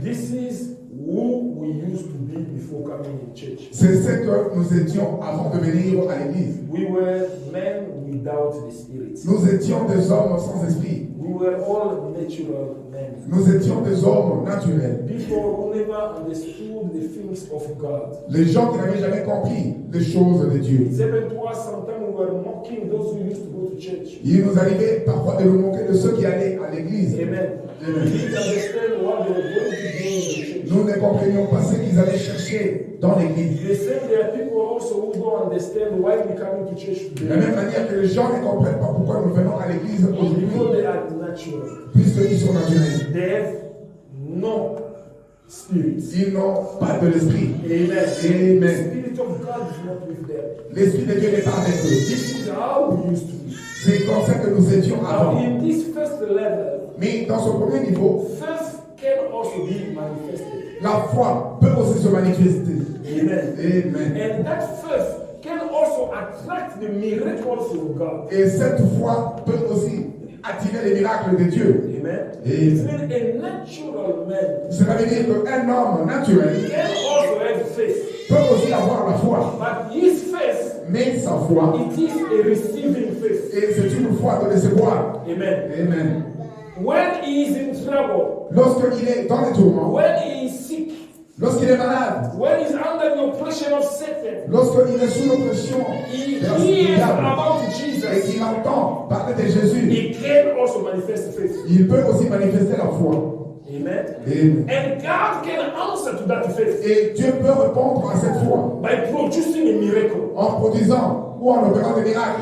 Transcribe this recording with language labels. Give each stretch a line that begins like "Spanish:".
English: This is who we used to be before coming in church.
French: C'est ce que nous étions avant de venir à l'église.
English: We were men without the Spirit.
French: Nous étions des hommes sans esprit.
English: We were all natural men.
French: Nous étions des hommes naturels.
English: People who never understood the things of God.
French: Les gens qui n'avaient jamais compris les choses de Dieu.
English: Even to us, sometimes we were mocking those who used to go to church.
French: Il nous arrivait parfois de nous moquer de ceux qui allaient à l'église. Amen. Amen.
English: We didn't understand what they were going to do in the church.
French: Nous ne comprenions pas ce qu'ils allaient chercher dans l'église.
English: The same, there are people also who don't understand why we coming to church
French: De la
English: today.
French: même manière que les gens ne comprennent pas pourquoi nous venons à l'église aujourd'hui,
English: Because they are natural.
French: puisqu'ils sont naturels.
English: They have no spirit.
French: Ils n'ont pas de l'esprit.
English: Amen. The Amen. Spirit of God is not with them.
French: L'esprit de Dieu n'est pas avec eux.
English: This is how we used to be.
French: C'est comme ça que nous étions
English: Now,
French: avant.
English: in this first level,
French: Mais dans ce premier niveau,
English: faith can also be manifested.
French: la foi peut aussi se manifester. Amen. Amen.
English: And that faith can also attract the miracles from God.
French: Et cette foi peut aussi attirer les miracles de Dieu. Amen. Amen.
English: It means a natural man
French: Cela veut dire qu'un homme naturel
English: can also have faith.
French: peut aussi avoir la foi.
English: But his faith,
French: Mais sa foi,
English: it is a receiving faith.
French: et c'est une foi de recevoir. Amen. Amen.
English: When he is in trouble,
French: Lorsqu'il est dans les tourments,
English: when he is sick,
French: lorsqu'il est malade,
English: when he is under the oppression of Satan,
French: lorsqu'il est sous l'oppression
English: he
French: de la
English: hears
French: diable
English: about
French: et
English: Jesus.
French: qu'il entend parler de Jésus,
English: He can also manifest faith.
French: il peut aussi manifester la foi. Amen. Amen.
English: And God can answer to that faith
French: Et Dieu peut répondre à cette foi
English: by producing a miracle,
French: en produisant ou en opérant des miracles,